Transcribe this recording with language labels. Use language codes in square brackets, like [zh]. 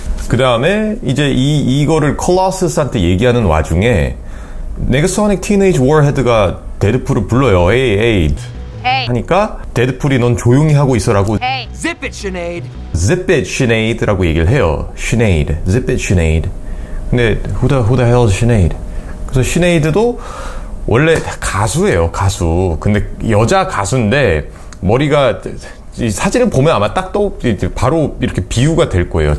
[ko] 그 다음에 이제 이거를 콜로서스한테 얘기하는 와중에 네거소닉 티네이지 워헤드가 데드풀을 불러요. 에이 하니까 데드풀이 넌 조용히 하고 있어라고 [en] Zip it, Sinead. Zip it, Sinead [ko] 라고 얘기를 해요. [en] Sinead, zip it, Sinead. [ko] 근데 [en] who the hell is Sinead? [ko] 그래서 Sinead도 원래 가수예요, 가수. 근데 여자 가수인데 머리가 이 사진을 보면 아마 딱 바로 이렇게 비유가 될 거예요.